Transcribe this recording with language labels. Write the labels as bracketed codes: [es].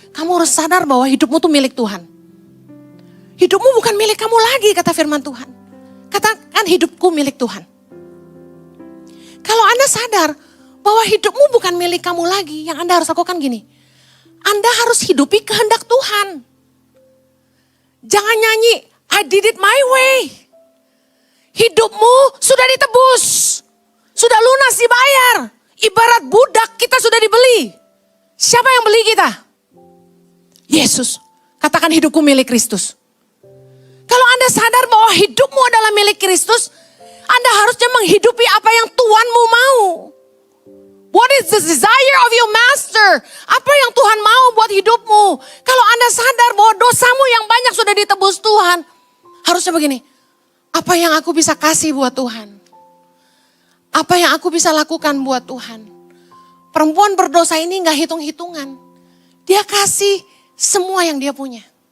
[id] Kamu harus sadar bahwa hidupmu tuh milik Tuhan. Hidupmu bukan milik kamu lagi, kata firman Tuhan. Katakan hidupku milik Tuhan. Kalau Anda sadar bahwa hidupmu bukan milik kamu lagi, yang Anda harus lakukan gini. Anda harus hidupi kehendak Tuhan. Jangan nyanyi, [en] I did it my way. [id] Hidupmu sudah ditebus. Sudah lunas dibayar. Ibarat budak kita sudah dibeli. Siapa yang beli kita? Yesus. Katakan hidupku milik Kristus. Kalau Anda sadar bahwa hidupmu adalah milik Kristus, Anda harusnya menghidupi apa yang Tuhanmu mau. [en] What is the desire of your master? [id] Apa yang Tuhan mau buat hidupmu? Kalau Anda sadar bahwa dosamu yang banyak sudah ditebus Tuhan, harusnya begini. Apa yang aku bisa kasih buat Tuhan? Apa yang aku bisa lakukan buat Tuhan? Perempuan berdosa ini gak hitung-hitungan. Dia kasih semua yang dia punya.